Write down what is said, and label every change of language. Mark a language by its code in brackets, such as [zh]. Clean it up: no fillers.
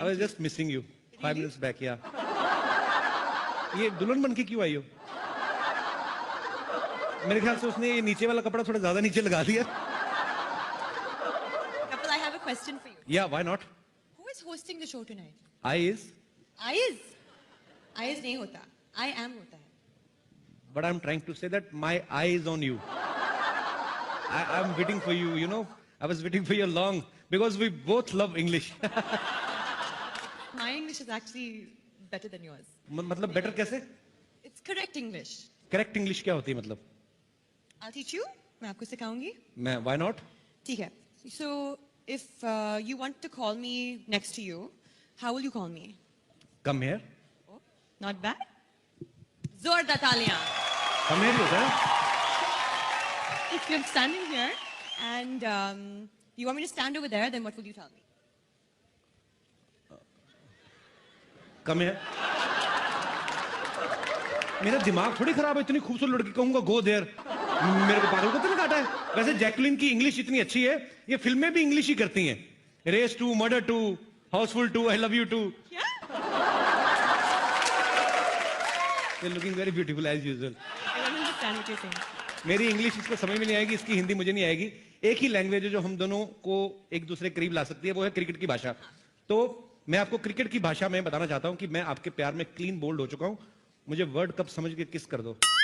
[en] I was just missing you 5 minutes back, yeah. [hi] ये दुल्हन बन के क्यों आई हो? मेरे ख्याल से उसने ये नीचे वाला कपड़ा थोड़ा ज्यादा नीचे लगा दिया। [en] Kapil, I have a question for you. Yeah, why not? Who is hosting the show tonight? I is, I is [hi] नहीं होता. [en] I am [hi] होता है. [en] but I'm trying to say that my eye is on you. I'm waiting for you, you know. I was waiting for you long because we both love English. My English is actually better than yours. [hi] मतलब better कैसे? [en] It's correct English. Correct English [hi] क्या होती है मतलब? [en] I'll teach you. [hi] मैं आपको सिखाऊंगी. [en] मैं why not? [hi] ठीक है. [en] So if you want to call me next to you, how will you call me? Come here. Oh, not bad. [hi] जोरदार तालियां. [en] Come here [hi] होता है? [en] If you're standing here and you want me to stand over there, then what will you tell me? Come here. [hi] मेरा दिमाग थोड़ी खराब है, इतनी खूबसूरत लड़की कहूंगा [en] Go there. [hi] मेरे को पागल को तो नहीं काटा है। वैसे जैकलिन की इंग्लिश इतनी अच्छी है, ये फिल्में भी इंग्लिश ही करती हैं। Race 2, murder 2, Housefull 2, I love you 2। क्या? [en] You're looking very beautiful as usual. I don't understand what you're saying. [hi] मेरी इंग्लिश इसको समझ में नहीं आएगी, इसकी हिंदी मुझे नहीं आएगी। एक ही लैंग्वेज है जो हम दोनों को एक दूसरे के करीब ला सकती है, वो है क्रिकेट की भाषा। तो मैं आपको क्रिकेट की भाषा में बताना चाहता हूं कि मैं आपके प्यार में क्लीन बोल्ड हो चुका हूं। मुझे वर्ल्ड कप समझ के किस कर दो।